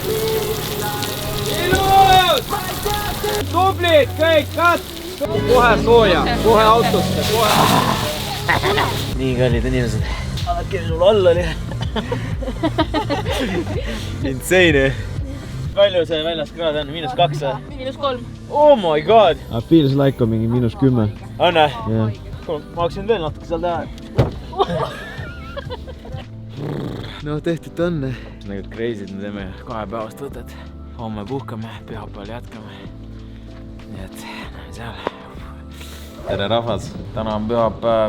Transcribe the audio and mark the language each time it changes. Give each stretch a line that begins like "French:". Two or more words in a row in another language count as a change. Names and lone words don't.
Estonian: Ilus! Tublid kõik, kat! Kohe sooja, kohe autosse, kohe! Nii kallid inimesed. Vaadake, sul all oli. Insane. Palju see väljas kraad on? -2 või? -3.
English: Oh my god! Feels like
Estonian: on mingi -10. Anne? Jah. Ma hakkasin veel natuke seal teha. no tehtud on. Nagu crazy'd me teeme 2 päevast võtet. Homme puhkame, pühapäeval jätkame. Nii et seal. Tere rahvas, täna on pühapäev.